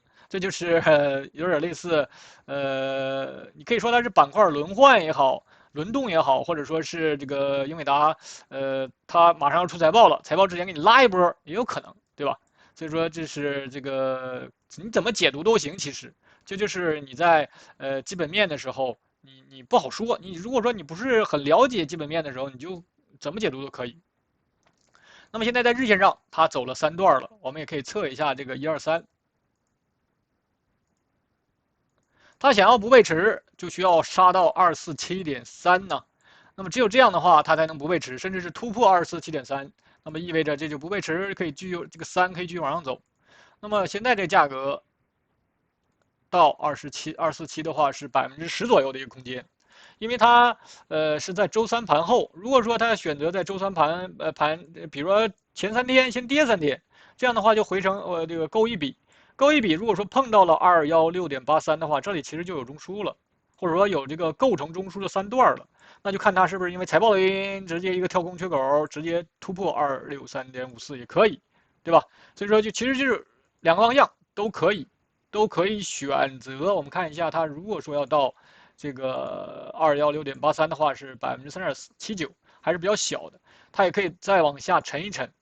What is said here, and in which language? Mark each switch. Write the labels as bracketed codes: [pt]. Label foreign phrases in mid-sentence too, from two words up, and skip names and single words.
[zh] 這就是有點類似，你可以說它是板塊輪換也好，輪動也好，或者說是這個英偉達，它馬上要出財報了，財報之前給你拉一波也有可能，對吧？所以說這是這個你怎麼解讀都行，其實這就是你在基本面的時候，你不好說，你如果說你不是很了解基本面的時候，你就怎麼解讀都可以。那麼現在在日線上，它走了3段了，我們也可以測一下這個1、2、3。它想要不背馳，就需要殺到247.3呢。那麼只有這樣的話，它才能不背馳，甚至是突破247.3。那麼意味着這就不背馳，可以繼續這個3可以繼續往上走。那麼現在這價格到247的話是10%左右的一個空間，因為它是在周3盤後。如果說它選擇在周3盤比如說前3天先跌3天，這樣的話就回成這個勾一筆。勾一筆，如果說碰到了216.83的話，這裡其實就有中樞了，或者說有這個構成中樞的3段了，那就看它是不是因為財報的原因直接一個跳空缺口，直接突破263.54也可以，對吧？所以說其實就是兩個方向都可以選擇。我們看一下它，如果說要到這個216.83的話，是3.79%，還是比較小的，它也可以再往下沉一沉。